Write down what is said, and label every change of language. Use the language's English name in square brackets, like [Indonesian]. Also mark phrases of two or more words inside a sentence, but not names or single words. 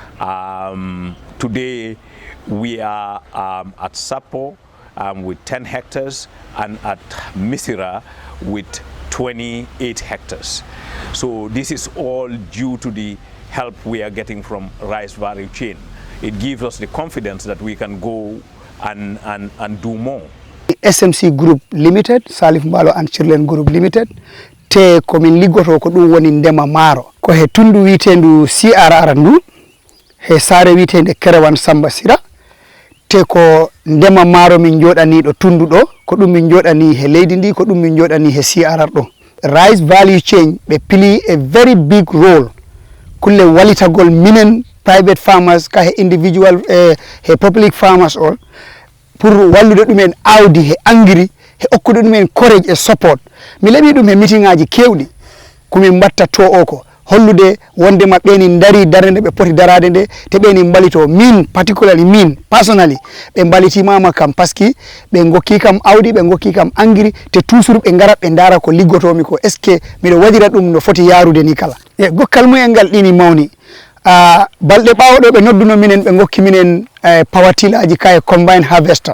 [English] Today we are at Sapo with 10 hectares and at Misira with 28 hectares. So this is all due to the help we are getting from rice value chain. It gives us the confidence that we can go and do more. SMC Group Limited, Salif Mbalo and Children Group Limited, [Fula] te komin liggoto ko ɗum woni ndema maaro ko he tundu witendu CRR ndu he saare witende Kerewan Samba Sira, te ko ndema maaro min joɗani ɗo tundu ɗo ko ɗum min joɗani he leydi ndi ko ɗum min joɗani he CRR ɗo. [English] Rice value chain [Fula] ɓe pili [English] a very big role [Fula] kulle walitagol minen [English] private farmers [Fula] ka he individual he [English] public farmers all [Fula] pour wallude ɗumen awdi he engrais he okkude ɗumen courage e support. Mi leɓi ɗum he meeting ngaji kewɗi komin mbatta to o ko hollude wonde maɓɓe ni dari darde ɓe poti darade nde te ɓe ni mbalito min particularly min personally ɓe mbalitimama kam [French] parce que [Fula] ɓe gokki kam awdi ɓe gokki kam engrais te toujours ɓe garat ɓe dara ko liggotomi ko [French] est ce que [Fula] miɗo waɗira ɗum no foti yarude ni kala e gokkal mumen ngal ɗini mawni balɗe ɓawoɗo ɓe nodduno minen ɓe gokki minen pawatilaji ka e [English] combine harvester.